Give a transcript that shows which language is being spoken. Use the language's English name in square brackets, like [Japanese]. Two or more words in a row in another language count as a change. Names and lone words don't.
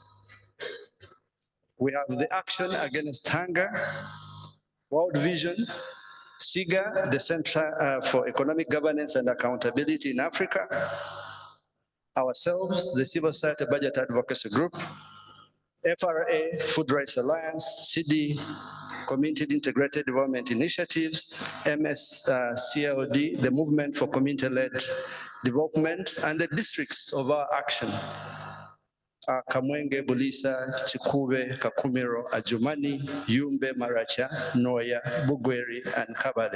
[English] We have the Action Against Hunger, World Vision, SIGA, the Center for Economic Governance and Accountability in Africa, ourselves, the Civil Society Budget Advocacy Group, FRA, Food Rights Alliance, CD, Community Integrated Development Initiatives, MSCLD, the Movement for Community-Led Development, and the districts of our action. Kamwenge, Bulisa, Chikube, Kakumiro, Ajumani, Yumbe, Maracha, Noya, Bugweri, and Kabale.